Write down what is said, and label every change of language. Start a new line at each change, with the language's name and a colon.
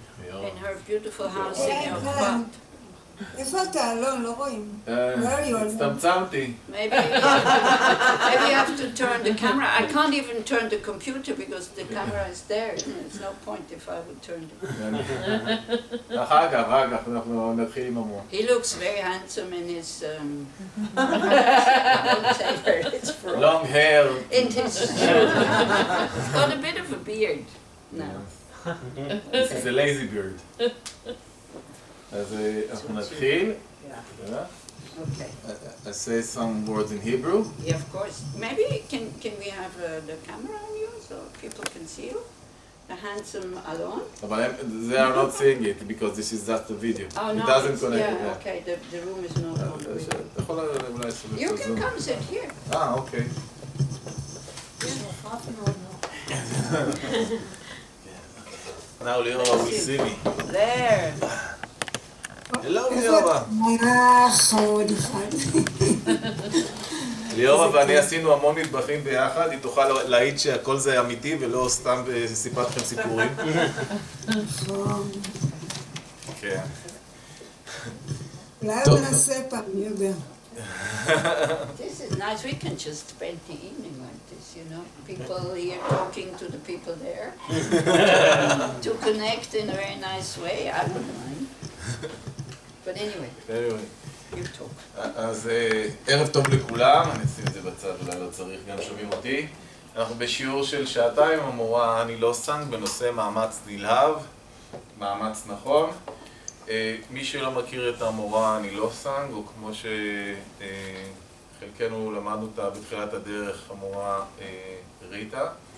English: In her beautiful house in Yorkfurt.
Hebrew: איפה אתה? לא רואים.
English: Where are you?
Hebrew: הצטמצמתי.
English: Maybe you have to turn the camera. I can't even turn the computer because the camera is there. There's no point if I would turn it.
Hebrew: אחר כך אנחנו נתחיל עם המורה.
English: He looks very handsome in his, I won't say where it's from. Long hair. In his shoe. He's got a bit of a beard now. This is a lazy beard.
Hebrew: אז אנחנו נתחיל.
English: Okay. I say some words in Hebrew. Yeah, of course. Maybe can we have the camera on you so people can see you? The handsome Alon? אבל they are not seeing it because this is just a video. Oh no, It doesn't connect. yeah, okay, the room is not open. אתה יכול אולי לעשות את זה. You can come sit here. אוקיי. Now Leora will see me. There. Hello ליאורה.
Hebrew: חמוד אחד. ליאורה ואני עשינו המון מטבחים ביחד, היא תוכל להעיד שהכל זה אמיתי ולא סתם סיפרת לכם סיפורים. כן. אולי ננסה פעם, מי יודע.
English: This is nice. We can just spend the evening like this, you know. People here talking to the people there. To connect in a very nice way. I wouldn't mind. But anyway, you talk.
Hebrew: אז ערב טוב לכולם, אני אשים את זה בצד, אולי לא צריך, גם שומעים אותי. אנחנו בשיעור של שעתיים עם המורה לוסאנג בנושא מאמץ נלהב, מאמץ נכון. מי שלא מכיר את המורה לוסאנג, או כמו שחלקנו למדנו אותה בתחילת הדרך, המורה ריטה.